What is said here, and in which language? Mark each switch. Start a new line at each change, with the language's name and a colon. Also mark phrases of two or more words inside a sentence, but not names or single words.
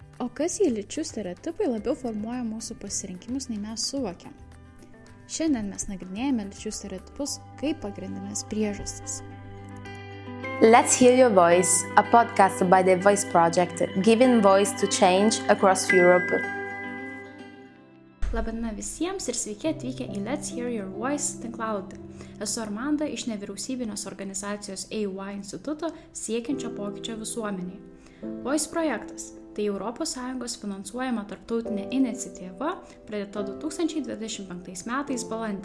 Lithuanian: O kas į lyčių stereotipai labiau formuoja mūsų pasirinkimus, nei mes suvokiam? Šiandien mes nagrinėjame lyčių stereotipus kaip pagrindinės priežastis.
English: Let's Hear Your Voice, a podcast by the Voice Project, giving voice to change across Europe.
Lithuanian: Labadiena visiems ir sveiki atvykę į Let's Hear Your Voice tinklalapį. Esu Armanda iš nevyriausybinės organizacijos AY instituto siekiančio pokyčio visuomeniai. Voice projektas – tai ES finansuojama tarptautinė iniciatyva, pradėta 2025 metais balandį.